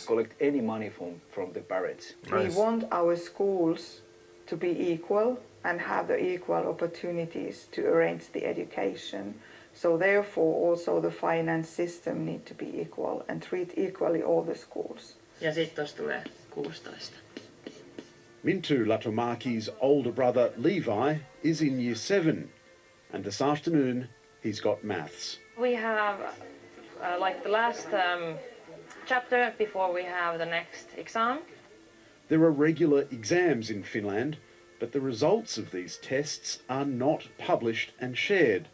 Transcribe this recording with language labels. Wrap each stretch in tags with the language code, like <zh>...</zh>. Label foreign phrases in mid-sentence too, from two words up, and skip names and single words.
<en>collect any money from the parents. Nice. We want our schools to be equal and have the equal opportunities to arrange the education. So therefore also the finance system need to be equal and treat equally all the schools.</en> <fi>Ja sitten tuossa tulee 16.</fi> <en>Mintu Latomaki's older brother Levi is in year 7, and this afternoon he's got maths. We have like the last chapter before we have the next exam. There are regular exams in Finland, but the results of these tests are not published and shared.</en>